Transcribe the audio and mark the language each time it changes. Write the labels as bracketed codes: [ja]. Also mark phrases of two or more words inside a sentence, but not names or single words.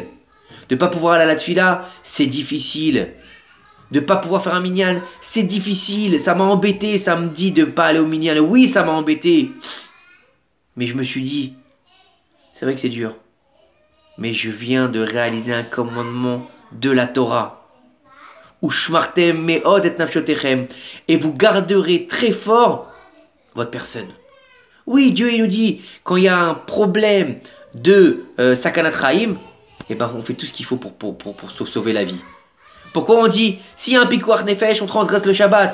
[fr] De pas pouvoir aller à la tfila, c'est difficile. De pas pouvoir faire un minyan, c'est difficile. Ça m'a embêté samedi de pas aller au minyan. Oui, ça m'a embêté. Mais je me suis dit, c'est vrai que c'est dur. Mais je viens de réaliser un commandement de la Torah. [he] ונשמרתם מאד את נפשותיכם. [fr] Et vous garderez très fort votre personne. Oui, Dieu il nous dit, quand il y a un problème de [he] סכנת חיים, [fr] eh ben on fait tout ce qu'il faut pour sauver la vie. Pourquoi on dit, s'il y a un [he] פיקוח נפש, [fr] on transgresse le Shabbat?